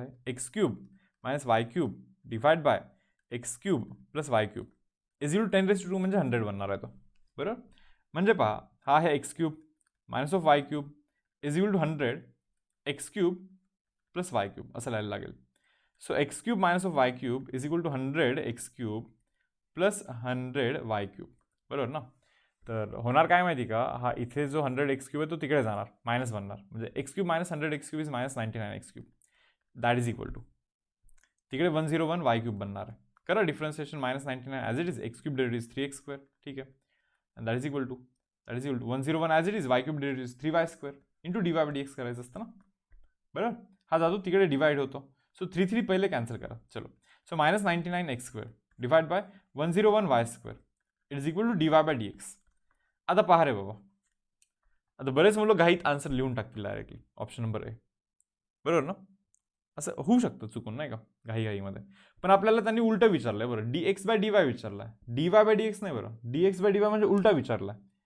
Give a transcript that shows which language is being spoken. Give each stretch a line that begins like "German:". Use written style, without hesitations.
Marathi: हे x cube minus Y cube divide by x cube plus y cube is equal 10⁻² म्हणजे 100 बनणार आहे तो बरोबर. म्हणजे पहा, हा आहे x cube minus of Y cube is equal to 100 x cube plus y cube असं लिहायला लागेल.
English: so x cube minus of y cube is equal to 100 x cube plus 100 y cube,
Marathi: बरोबर ना. तर होणार काय माहिती का, हा इथे जो 100 एक्स क्यूब आहे तो तिकडे जाणार, मायनस बनणार, म्हणजे x cube minus 100 x cube is minus 99 x cube, that is equal to तिकडे 101 वाय क्यूब बनणार आहे. करा differentiation, minus 99 as it is, x cube derivative is 3x square, ठीक आहे. And that is equal to 101 as it is, Y cube derivative is 3y square into dy bye dx करायचं असतं ना, बरोबर. हा जातो तिकडे डिवाइड होतो. सो 3 पहिले कॅन्सल करा.
English: चलो, so minus 99 x square divide by 101 y square it is equal to dy by dx.
Marathi: आता पहा रे बाबा, आता बरेच मुलं घाईत आन्सर लिहून टाकतील डायरेक्टली ऑप्शन नंबर ए, बरोबर ना. असं होऊ शकतं चुकून, नाही का, घाईमध्ये. पण आपल्याला त्यांनी उलटं विचारलंय, बरं, dx bye dy विचारलाय, dy bye dx नाही, बरं, dx बाय dy म्हणजे उलटा विचारलाय.